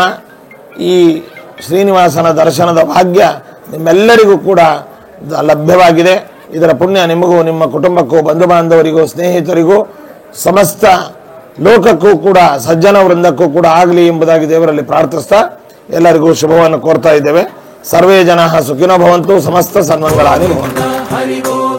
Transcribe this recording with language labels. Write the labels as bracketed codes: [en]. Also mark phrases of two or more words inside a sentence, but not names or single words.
[kn] ಈ ಶ್ರೀನಿವಾಸನ ದರ್ಶನದ ಭಾಗ್ಯ ನಿಮ್ಮೆಲ್ಲರಿಗೂ ಕೂಡ ಲಭ್ಯವಾಗಿದೆ. ಇದರ ಪುಣ್ಯ ನಿಮಗೂ, ನಿಮ್ಮ ಕುಟುಂಬಕ್ಕೂ, ಬಂಧು ಬಾಂಧವರಿಗೂ, ಸ್ನೇಹಿತರಿಗೂ, ಸಮಸ್ತ ಲೋಕಕ್ಕೂ ಕೂಡ, ಸಜ್ಜನ ವೃಂದಕ್ಕೂ ಕೂಡ ಆಗಲಿ ಎಂಬುದಾಗಿ ದೇವರಲ್ಲಿ ಪ್ರಾರ್ಥಿಸ್ತಾ ಎಲ್ಲರಿಗೂ ಶುಭವನ್ನು ಕೋರ್ತಾ ಇದ್ದೇವೆ. [sa] ಸರ್ವೇ ಜನಾಃ ಸುಖಿನೋ ಭವಂತು. ಸಮಸ್ತ ಸನ್ಮಂಗಳಾನಿ ಭವಂತು. [kn] ಹರಿ